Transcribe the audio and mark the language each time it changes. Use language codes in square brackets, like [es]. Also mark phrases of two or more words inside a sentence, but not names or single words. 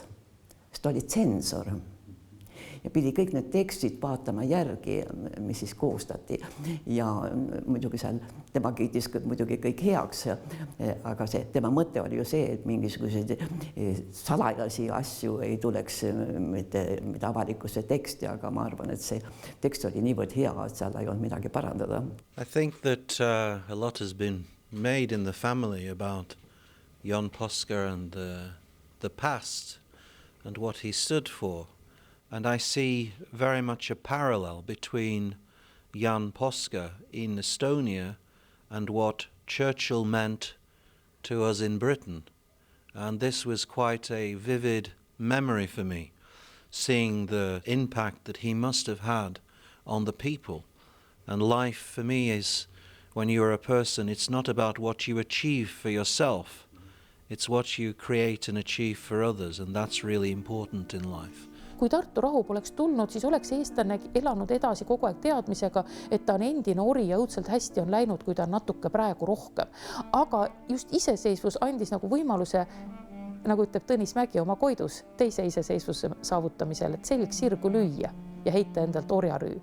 [et] Sest oli tsensor ja pidi kõik need tekstid vaatama järgi, mis siis koostati ja muidugi seal tema kiitis muidugi kõik heaks, aga tema mõte oli ju see, et mingisuguseid salajasi asju ei tuleks mitte avalikusse teksti, aga ma arvan, et see tekst oli niivõrd hea, et seal ei olnud midagi parandada. [en] I think that a lot has been made in the family about Jan Poska and the past and what he stood for. And I see very much a parallel between Jan Poska in Estonia and what Churchill meant to us in Britain. And this was quite a vivid memory for me, seeing the impact that he must have had on the people. And life for me is, when you're a person, it's not about what you achieve for yourself. It's what you create and achieve for others, and that's really important in life. [et] Kui Tartu rahu poleks tulnud, siis oleks eestlane elanud edasi kogu aeg teadmisega, et ta on endine ori ja õudselt hästi on läinud, kui ta on natuke praegu rohkem. Aga just iseseisvus andis nagu võimaluse, nagu ütleb Tõnis Mägi oma koidus, teise iseseisvuse saavutamisel, et sellik sirgu lüüa ja heita endalt orjarüü.